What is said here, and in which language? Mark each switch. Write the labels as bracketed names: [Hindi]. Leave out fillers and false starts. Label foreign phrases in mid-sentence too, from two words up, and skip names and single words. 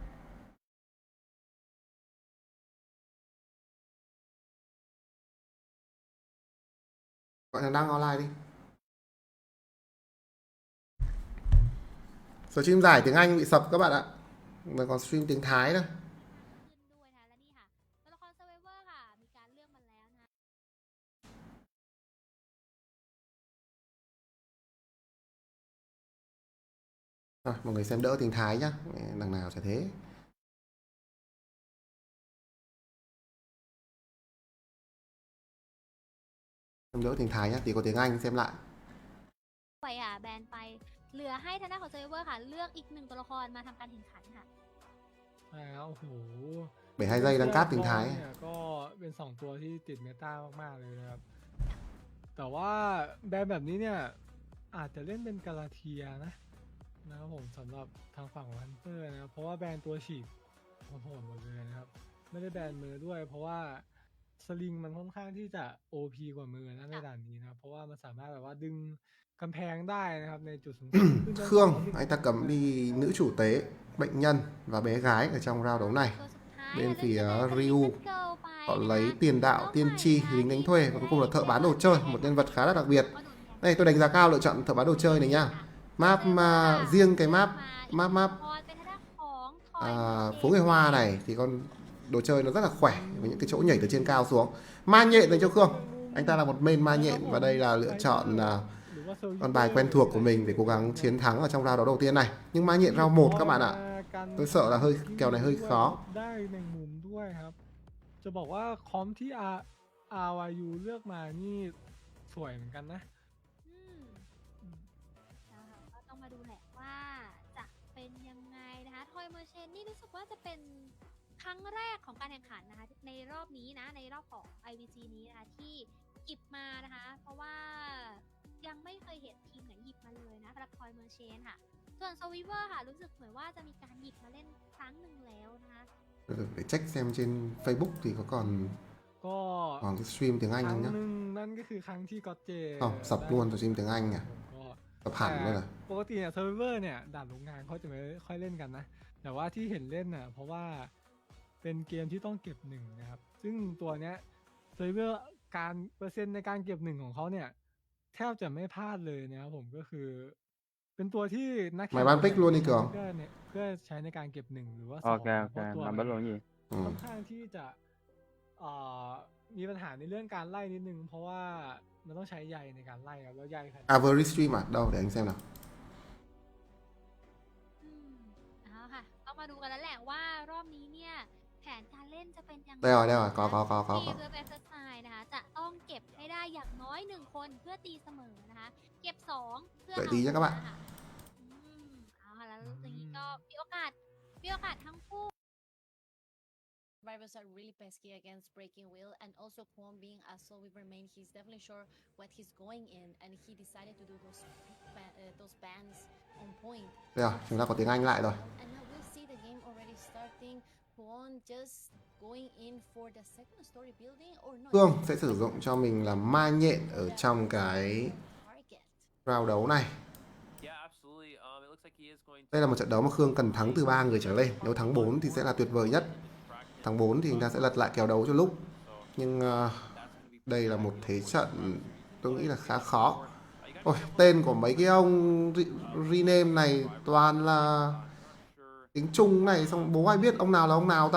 [Vietnamese] Gọi thằng Đăng online đi. Stream giải tiếng Anh bị sập các bạn ạ. Mà còn stream tiếng Thái nữa. [Thai] ขึ้นด้วยนะคะและนี่ค่ะตัวละคร Survivor ค่ะ มีการเลือกมาแล้วนะคะ [Vietnamese] Rồi, mọi người xem đỡ tiếng Thái nhá. Đằng nào chả thế. Xem đỡ tiếng Thái nhá, tí có tiếng Anh xem lại. [Thai] ไปค่ะแบนไปเหลือให้ทางด้านของ Survivor ค่ะ เลือกอีกหนึ่งตัวละครมาทำการแข่งขันค่ะ ใช่ครับโอ้โห [Vietnamese] 72 giây đăng cáp tiếng Thái. [Thai] เนี่ยก็เป็น 2 ตัวที่ติดเมตามากๆเลยนะครับ แต่ว่าแบรนด์แบบนี้เนี่ย อาจจะเล่นเป็นกาลาเทียนะครับผมสำหรับทางฝั่งของฮันเตอร์นะครับ เพราะว่าแบรนด์ตัวฉีกโหดๆหมดเลยนะครับ ไม่ได้แบนมือด้วย เพราะว่าสลิงมันค่อนข้างที่จะ OP กว่ามือนะในด่านนี้นะครับ เพราะว่ามันสามารถแบบว่าดึงกำแพงได้นะครับในจุดสูงสุดซึ่งเป็น [Vietnamese] Khương, [Thai] สิ่งที่ [Vietnamese] anh ta cấm đi nữ chủ tế, bệnh nhân và bé gái ở trong round đấu này. [Thai] ตัวสุดท้าย [Vietnamese] Bên [Thai] ค่ะ [Vietnamese] phía [Thai] เลือกเป็น Ryu, Little Girl ไป [Vietnamese] họ [Thai] นะคะ [Vietnamese] lấy tiền đạo, tiên tri, lính đánh thuê và cuối cùng là thợ bán đồ chơi, một nhân vật khá là đặc biệt. [Thai] ก็โดนแบน [Vietnamese] Đây tôi đánh giá cao lựa chọn thợ bán đồ chơi này nha. Map mà riêng cái map [Thai] พอเป็นทางด้านของ [Vietnamese] phố người Hoa này thì con đồ chơi nó rất là khỏe với những cái chỗ nhảy từ trên cao xuống. Ma nhện dành cho Khương. Anh ta là một main ma nhện và đây là lựa chọn [Thai] หรือว่า Survivor [Vietnamese] con bài quen thuộc của mình để cố gắng chiến thắng ở trong round đấu đầu tiên này. Nhưng ma nhện round 1 các bạn ạ. Tôi sợ là kèo này hơi khó. [Thai] ได้แมงมุมด้วยครับ จะบอกว่าคอมที่ RYU เลือกมานี่สวยเหมือนกันนะ อืมนะคะก็ต้องมาดูแหละว่าจะเป็นยังไงนะคะทอยเมอร์เชนนี่รู้สึกว่าจะเป็นครั้งแรกของการแข่งขันนะคะในรอบนี้นะในรอบของ IVC นี้นะคะที่หยิบมานะคะ เพราะว่ายังไม่เคยเห็นทีมไหนหยิบมาเลยนะสำหรับทอยเมอร์เชนค่ะ ส่วน Survivor ค่ะรู้สึกเหมือนว่าจะมีการหยิบมาเล่นครั้งหนึ่งแล้วนะคะ [Vietnamese] Để check xem trên Facebook thì có [Thai] ก็ [Vietnamese] còn cái stream tiếng [Thai] ค [Vietnamese] Anh [Thai] รั้ง [Vietnamese] không nhá. [Thai] หนึ่งนั่นก็คือครั้งที่ก็อตเจ [Vietnamese] Không, sập luôn stream tiếng Anh nhỉ. [Thai] ก็ [Vietnamese] Sập hẳn luôn rồi. [Thai] ปกติเนี่ยเซิร์ฟเวอร์เนี่ยด่านโรงงานเขาจะไม่ค่อยเล่นกันนะ แต่ว่าที่เห็นเล่นน่ะเพราะว่าเป็นเกมที่ต้องเก็บหนึ่งนะครับ ซึ่งตัวเนี้ยเซิร์ฟเวอร์การเปอร์เซ็นต์ในการเก็บหนึ่งของเขาเนี่ยแทบจะไม่พลาดเลยนะครับผมก็คือ เป็นตัวที่นัก [Vietnamese] Mày bán pick luôn đi Cường. [Thai] เพื่อใช้ในการเก็บ1หรือว่า โอ 2 เค นะ โอ เพ เค ราะตัว มัน มั บัล น ลงยี่ อืม ค่อนข้างที่จะมีปัญหาในเรื่องการไล่นิดนึง เพราะว่ามันต้องใช้ใยในการไล่ครับแล้วใยแผ่น [Vietnamese] Avery stream à? Đâu để anh xem nào. [Thai] เอาค่ะ ต้องมาดูกันแล้วแหละว่ารอบนี้เนี่ย แผนการเล่นจะเป็นยังไง [Vietnamese] Đây rồi, có [Thai] ทีม [Vietnamese] có. [Thai] เวฟเอ็กซ์ไซน์นะคะ จะต้องเก็บให้ได้อย่างน้อย1 คนเพื่อตีเสมอนะคะ เก็บ 2 เพื่อ [Vietnamese] Vậy [Thai] เอา [Vietnamese] tí [Thai] ช [Vietnamese] nhá [Thai] นะ [Vietnamese] các bạn. [Thai] ค่ะเอาค่ะแล้วอย่างนี้ก็มีโอกาสทั้งคู่ [English] Rivals are really pesky against Breaking Will, and also Kwon being a Soul Weaver main, he's definitely sure what he's going in, and he decided to do those bans on point. [Vietnamese] Đây rồi, chúng ta có tiếng Anh lại rồi. [English] And now we'll see the game already starting. Kwon just going in for the second story building or not? [Vietnamese] Khương sẽ sử dụng cho mình là ma nhện ở trong cái round đấu này. [English] Yeah, absolutely. It looks like he is going [Vietnamese] Đây là một trận đấu mà Khương cần thắng từ 3 người trở lên. Nếu thắng 4 thì sẽ là tuyệt vời nhất. Thắng 4 thì chúng ta sẽ lật lại kèo đấu cho lúc. Nhưng đây là một thế trận tôi nghĩ là khá khó. Ôi, tên của mấy cái ông rename này toàn là tiếng Trung này, xong bố ai biết ông nào là ông nào ta.